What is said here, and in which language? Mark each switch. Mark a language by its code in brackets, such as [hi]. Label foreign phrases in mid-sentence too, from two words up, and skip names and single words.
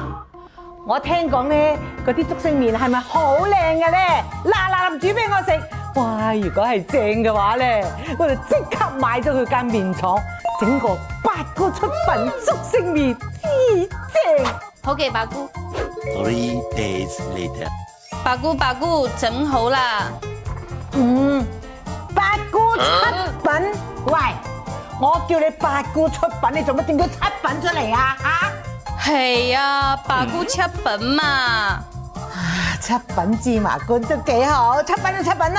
[yue] 我聽講咧，嗰啲竹升麵係咪好靚嘅咧？嗱，煮俾我食。哇！如果係正嘅話咧，我就即刻買咗佢間麵廠，整個八姑出品竹升麵，咦正！好嘅，八姑。 [en] Three days later。 [yue] 八姑整好啦。八姑出品，喂，我叫你八姑出品，你做乜整咗七品出嚟啊？係啊，八姑出品嘛。七品芝麻官都幾好，七品就七品啦。